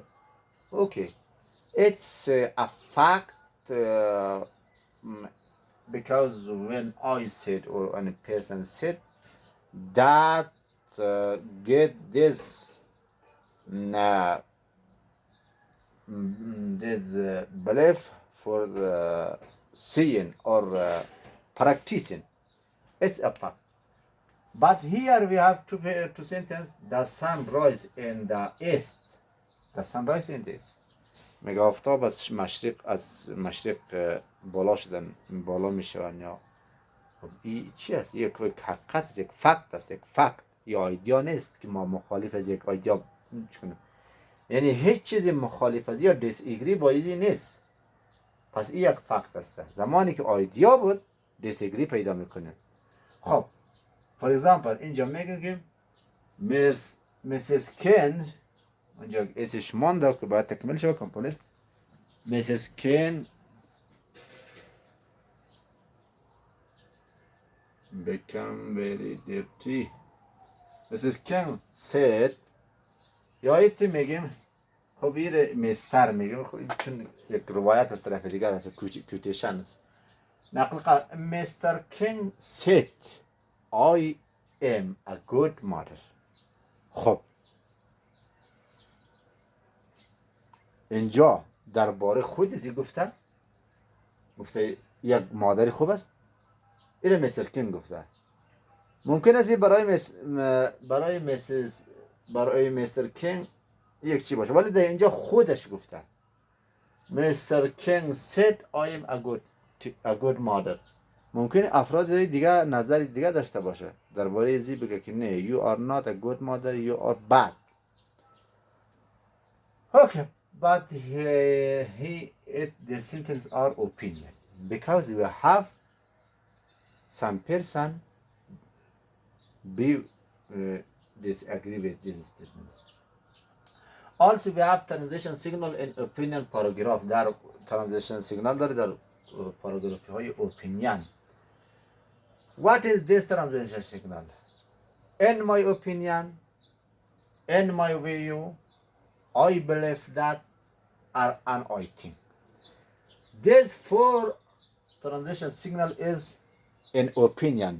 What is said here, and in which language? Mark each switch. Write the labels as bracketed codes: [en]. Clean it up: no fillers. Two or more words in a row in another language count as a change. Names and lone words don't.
[en] Okay, it's a fact because when I said or when a person said that get this uh, this belief for seeing or practicing. It's a fact. But here we have to sentence the sunrise in the east. The sunrise in the east. [fa] میگه آفتاب از مشرق بالا شدن بالا میشون یا خب این چی است؟ یک حقیقت است، یک فکت است، یک فکت یا ایدیا نیست که ما مخالف از یک ایدیا کنیم. یعنی هیچ چیزی مخالف از یا دیس ایگری با ایدی نیست. پس این یک فکت است. زمانی که ایدیا بود دیس ایگری پیدا میکنه. خب [en] for example [fa] اینجا میگه که مسیس کن، اینجا اسمش مانده که باید تکمیل شود کامپوننت. [en] مسیس کن become very dirty. Mrs. King said [fa] یا ایتی میگیم خب این مستر میگیم چون یک روایت از طرف دیگر هست کوتیشن است نقل قول مستر کینگ [en] said I am a good mother. [fa] خب اینجا درباره خود ازی گفته یک مادری خوب است. این مستر کینگ گفته. ممکن است برای مستر کینگ یک چی باشه ولی در اینجا خودش گفته. [en] مستر کینگ said I am a good mother. [fa] ممکن افراد دیگه نظر دیگه داشته باشه درباره ازی بگه که نه [en] you are not a good mother, you are bad. Okay, but the symptoms are opinion because we have some person disagree with these statements. Also we have transition signal in opinion paragraph. [fa] در [en] transition signal [fa] داره در پاراگرافی های opinion. [en] What is this transition signal? In my opinion, in my view, I believe that are an I think. These four transition signal is an opinion.